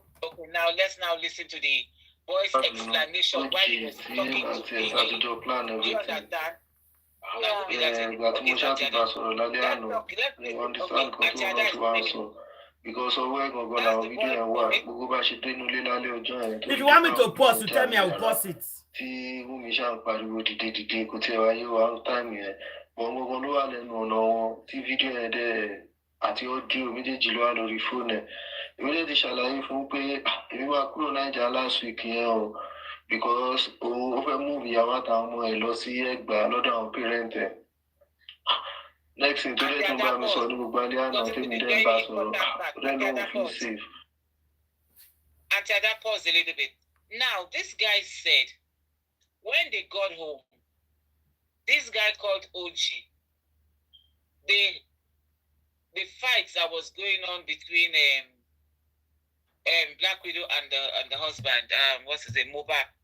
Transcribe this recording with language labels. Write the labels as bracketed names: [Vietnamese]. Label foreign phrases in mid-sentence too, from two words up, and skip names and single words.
[English] Okay, now let's listen to the boy's explanation why he was talking to me. Do you understand? Because if you want me to pause, you tell me I will pause it. [Yoruba] Àti audio méjèèjì ló wà lórí fóònù ẹ̀. Èmi lè ti ṣàlàyé fún pé èmi wá kúrò Naija [English] last week [Yoruba] yẹn o, because ó fẹ́ move ìyàwó àtàwọn ọmọ ẹ̀ lọ sí Ẹ̀gbá lọ́dọ̀ àwọn parent ẹ̀. [English] Next thing [Yoruba] tó dé tó ń bá mi sọ ní gbogbo alẹ́ àná tèmi dẹ́ ń bá sọ̀rọ̀, ó dẹ́ lóun [English] feel safe. Auntie Ada, pause a little bit. Now, this guy said, when they got home, this guy called OG, the fights that was going on between Black Widow and the husband, what's his name, Mohbad.